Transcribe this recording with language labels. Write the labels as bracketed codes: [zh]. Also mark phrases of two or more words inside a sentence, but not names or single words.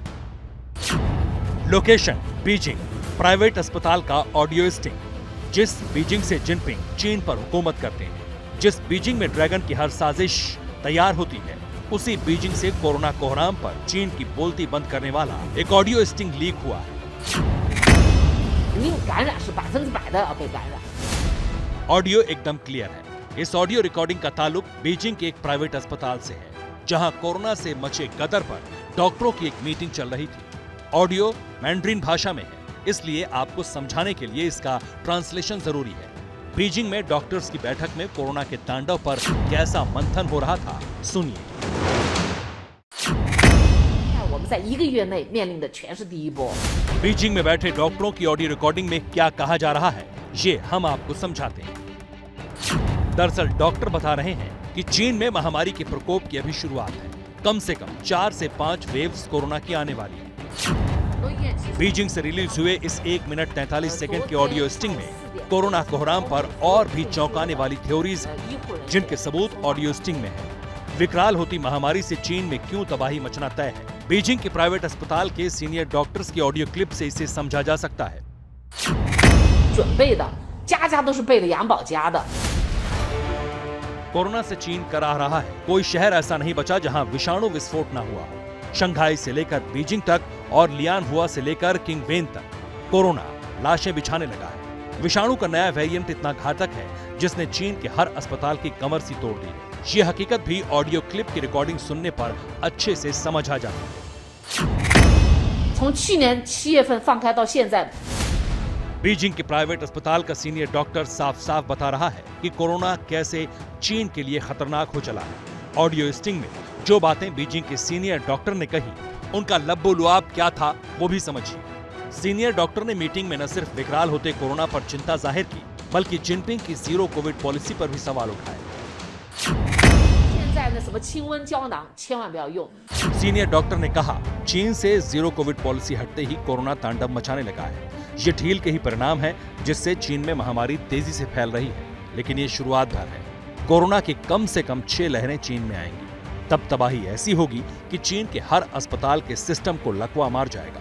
[hi] लोकेशन बीजिंग, प्राइवेट अस्पताल का [en] audio sting. [hi] जिस बीजिंग से जिनपिंग चीन पर हुकूमत करते हैं, जिस बीजिंग में ड्रैगन की हर साजिश तैयार होती है, उसी बीजिंग से कोरोना कोहराम पर चीन की बोलती बंद करने वाला एक [en] audio sting [hi] लीक हुआ है। [zh] 你有感染是100%的要被感染。 [hi] ऑडियो एकदम क्लियर है। इस [en] audio recording [hi] का ताल्लुक बीजिंग के एक प्राइवेट अस्पताल से है, जहां कोरोना से मचे गदर पर डॉक्टरों की एक मीटिंग चल रही थी। ऑडियो मैंड्रिन भाषा में है, इसलिए आपको समझाने के लिए इसका ट्रांसलेशन जरूरी है। बीजिंग में डॉक्टर्स की बैठक में कोरोना के तांडव पर कैसा मंथन हो रहा था, सुनिए। [zh] 我们在1个月内面临的全是第一波。 [hi] बीजिंग में बैठे डॉक्टरों की ऑडियो रिकॉर्डिंग में क्या कहा जा रहा है, ये हम आपको समझाते हैं। दरअसल डॉक्टर बता रहे हैं कि चीन में महामारी के प्रकोप की अभी शुरुआत है। कम से कम 4 से 5 वेव्स कोरोना की आने वाली है। बीजिंग से रिलीज हुए इस 1 मिनट 43 सेकंड के [en] audio sting [hi] में कोरोना कोहराम पर और भी चौंकाने वाली थ्योरीज हैं, जिनके सबूत [en] audio sting [hi] में है। विकराल होती महामारी से चीन में क्यों तबाही मचना तय है, बीजिंग के प्राइवेट अस्पताल के [en] senior doctors [hi] की [en] audio clip [hi] से इसे समझा जा सकता है। [zh] 准备的，家家都是备了养保家的。 [hi] कोरोना से चीन करा रहा है, कोई शहर ऐसा नहीं बचा जहां विषाणु विस्फोट न हुआ। शंघाई से लेकर बीजिंग तक और लियानहुआ से लेकर किंगवेन तक कोरोना लाशें बिछाने लगा है। विषाणु का नया वेरिएंट इतना घातक है जिसने चीन के हर अस्पताल की कमर सी तोड़ दी है। ये हकीकत भी [en] audio clip [hi] की रिकॉर्डिंग सुनने पर अच्छे से समझ आ जाती है। [zh] 从去年7月份放开到现在， [hi] बीजिंग के प्राइवेट अस्पताल का [en] senior doctor [hi] साफ साफ बता रहा है कि कोरोना कैसे चीन के लिए खतरनाक हो चला है। [en] audio sting [hi] में जो बातें बीजिंग के [en] senior doctor [hi] ने कही, उनका लब्बो-लुआब क्या था वो भी समझिए। [en] senior doctor [hi] ने मीटिंग में न सिर्फ विकराल होते कोरोना पर चिंता जाहिर की, बल्कि जिनपिंग की [en] zero Covid policy [hi] पर भी सवाल उठाए। [zh] 现在的什么清瘟胶囊千万不要用。 [en] senior doctor [hi] ने कहा, चीन से [en] zero Covid policy [hi] हटते ही कोरोना तांडव मचाने लगा है। ये ढील के ही परिणाम है जिससे चीन में महामारी तेजी से फैल रही है, लेकिन ये शुरुआत भर है। कोरोना की कम से कम 6 लहरें चीन में आएंगी, तब तबाही ऐसी होगी कि चीन के हर अस्पताल के सिस्टम को लकवा मार जाएगा।